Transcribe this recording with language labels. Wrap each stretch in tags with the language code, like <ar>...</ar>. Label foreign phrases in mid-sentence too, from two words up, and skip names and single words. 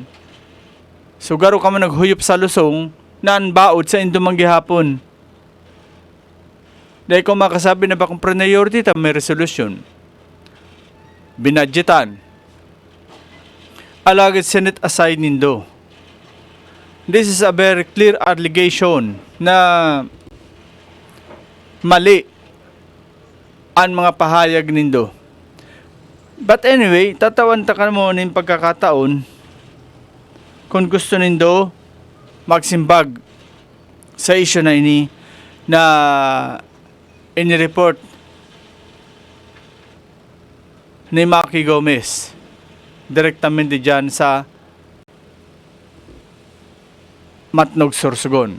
<bik>So garo ka man naghuyop sa lusong naan baod sa indo manggihapon. Dahil kung makasabi na bakong priority ta may resolution. Binadgetan. Alagad Senate aside nindo.</bik> <en>This is a very clear allegation</en> <bik>na mali ang mga pahayag nindo. But anyway, tatawan ta ka mo ng pagkakataon kung gusto nindo magsimbag sa issue na ini na inireport ni Maki Gomez direktamente dyan sa Matnog, Sorsogon.</bik>